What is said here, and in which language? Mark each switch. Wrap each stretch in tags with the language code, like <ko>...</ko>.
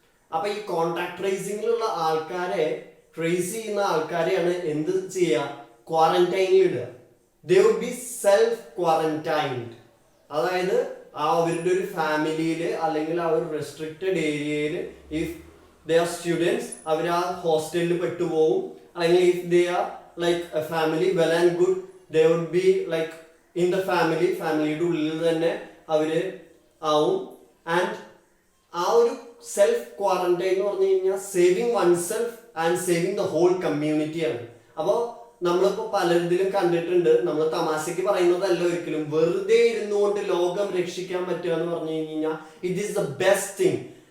<ml>അപ്പൊ ഈ കോണ്ടാക്ട് ട്രേസിങ്ങിലുള്ള ആൾക്കാരെ, ട്രേസ് ചെയ്യുന്ന ആൾക്കാരെയാണ് എന്ത് ചെയ്യുക, ക്വാറന്റൈനിൽ ഇടുക.</ml> <en>They would be self quarantined.</en> <ml>അതായത് ആ അവരുടെ ഒരു ഫാമിലിയിൽ അല്ലെങ്കിൽ ആ ഒരു റെസ്ട്രിക്റ്റഡ് ഏരിയയിൽ ഇഫ്</ml> <en>they are students,</en> <ml>അവർ ആ ഹോസ്റ്റലിൽ പെട്ടുപോകും.</ml> <en>അല്ലെങ്കിൽ if they are like a family well and good, they would be like in the</en> <ml>ഫാമിലിയുടെ ഉള്ളിൽ തന്നെ അവര് ആവും. ആൻഡ് ആ ഒരു സെൽഫ് ക്വാറന്റൈൻ എന്ന് പറഞ്ഞു കഴിഞ്ഞാൽ</ml> <en>Saving one self and saving the whole കമ്മ്യൂണിറ്റിയാണ്.</en> <ml>അപ്പോൾ നമ്മളിപ്പോ പലതിലും കണ്ടിട്ടുണ്ട്, നമ്മൾ തമാശക്ക് പറയുന്നതല്ല ഒരിക്കലും, വെറുതെ ഇരുന്നുകൊണ്ട് ലോകം രക്ഷിക്കാൻ പറ്റുക എന്ന് പറഞ്ഞു കഴിഞ്ഞാൽ</ml> <en>It is the best thing.</en>